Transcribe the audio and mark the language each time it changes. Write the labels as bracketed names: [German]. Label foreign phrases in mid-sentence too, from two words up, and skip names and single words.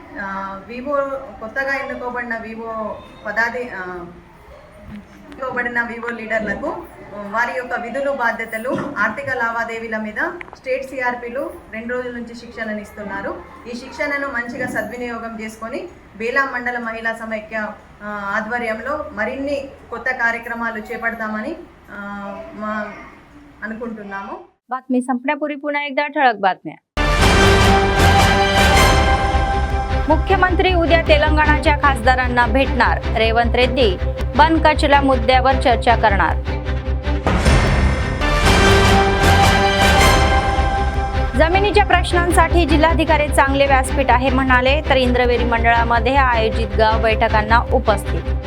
[Telugu] కొత్తగా ఎన్నుకోబడిన వివో లీడర్లకు వారి యొక్క విధులు, బాధ్యతలు, ఆర్థిక లావాదేవీల మీద [English] State CRPs [Telugu] 2 రోజుల నుంచి శిక్షణను ఇస్తున్నారు. ఈ శిక్షణను మంచిగా సద్వినియోగం చేసుకొని బేలా మండల మహిళా సమైక్య ఆధ్వర్యంలో మరిన్ని కొత్త కార్యక్రమాలు చేపడతామని అనుకుంటున్నాము. [Marathi] बातमी संपण्यापूर्वी पुन्हा एकदा ठळक बातम्या. मुख्यमंत्री उद्या तेलंगणाच्या खासदारांना भेटणार. रेवंत रेड्डी बंद कचरा मुद्द्यावर चर्चा करणार. जमिनीच्या प्रश्नांसाठी जिल्हाधिकारी चांगले व्यासपीठ आहे म्हणाले, तर इंद्रवेरी मंडळामध्ये आयोजित गाव बैठकांना उपस्थित.